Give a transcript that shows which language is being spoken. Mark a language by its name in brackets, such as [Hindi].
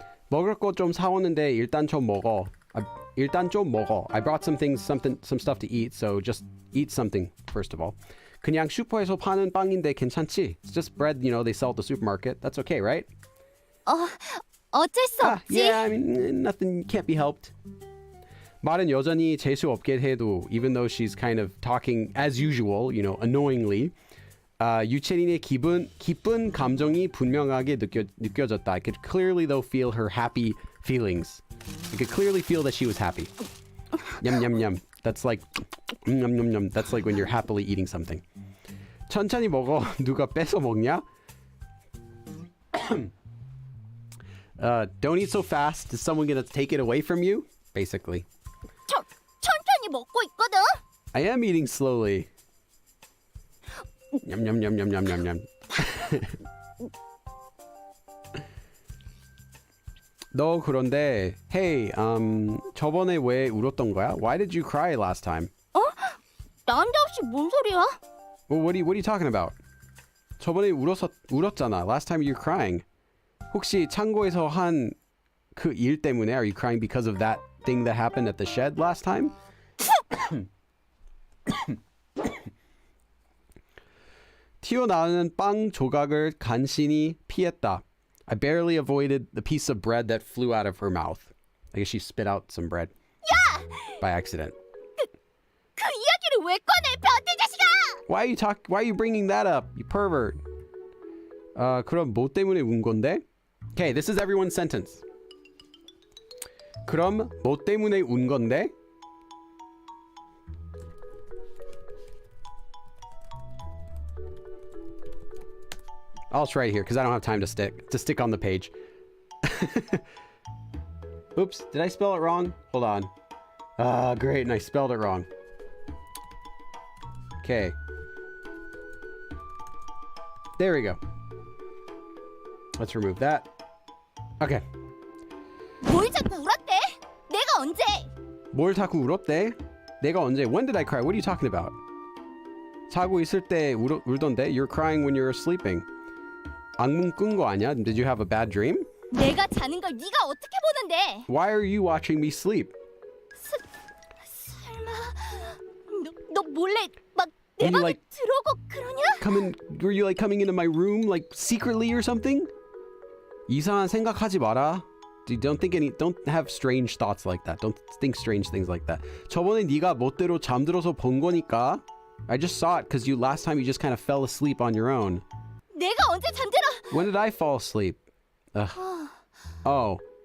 [Korean] 먹을 거 좀 사왔는데 일단 좀 먹어. 일단 좀 먹어. [English] I brought some stuff to eat, so just eat something first of all. [Korean] 그냥 슈퍼에서 파는 빵인데 괜찮지? [English] It's just bread, you know, they sell at the supermarket. That's okay, right? [Korean] 어쩔 수 없지. [English] Yeah, I mean, nothing can't be helped. [Korean] 말은 여전히 재수 없게 해도, [English] even though she's kind of talking as usual, you know, annoyingly. [Korean] 유채린의 기쁜 감정이 분명하게 느껴졌다. [English] I could clearly though feel her happy feelings. I could clearly feel that she was happy. Yum yum yum. That's like yum yum yum. That's like when you're happily eating something. [Korean] 천천히 먹어. 누가 뺏어 먹냐? [English] Don't eat so fast. Is someone gonna take it away from you? Basically. [Korean] 천천히 먹고 있거든. [English] I am eating slowly. Yum yum yum yum yum yum yum. [Korean] 너 그런데 hey, 저번에 왜 울었던 거야? [English] Why did you cry last time? [Korean] 난데없이 뭔 소리야? [English] Well, what are you talking about? [Korean] 저번에 울었잖아. [English] Last time you were crying. [Korean] 혹시 창고에서 한 그 일 때문에 [English] are you crying because of that thing that happened at the shed last time? [Korean] 튀어나오는 빵 조각을 간신히 피했다. [English] I barely avoided the piece of bread that flew out of her mouth. I guess she spit out some bread. [Korean] 야! [English] By accident. [Korean] 그 이야기를 왜 꺼내, 변태 자식아! [English] Why are you bringing that up, you pervert? [Korean] 그럼 뭐 때문에 운 건데? [English] Okay, this is everyone's sentence. [Korean] 그럼 뭐 때문에 운 건데? [English] I'll try it here because I don't have time to stick on the page. Oops, did I spell it wrong? Hold on. Great, and I spelled it wrong. Okay. There we go. Let's remove that. Okay. [Korean] 뭘 자꾸 울었대? 내가 언제? 뭘 자꾸 울었대? 내가 언제? [English] When did I cry? What are you talking about? [Korean] 자고 있을 때 울던데? [English] You're crying when you're sleeping. [Korean] 악몽 꾼 거 아니야? [English] Did you have a bad dream? [Korean] 내가 자는 걸 네가 어떻게 보는데? [English] Why are you watching me sleep? [Korean] 설마 너 몰래 막 내 방에 [English] like, [Korean] 들어오고 그러냐? [English] Were you like coming into my room like secretly or something? [Korean] 이상한 생각하지 마라. [English] Don't have strange thoughts like that. Don't think strange things like that. [Korean] 저번에 네가 멋대로 잠들어서 본 거니까. [English] I just saw it because last time you just kind of fell asleep on your own. [Korean] 내가 언제 잠들어? [English] When did I fall asleep? Oh.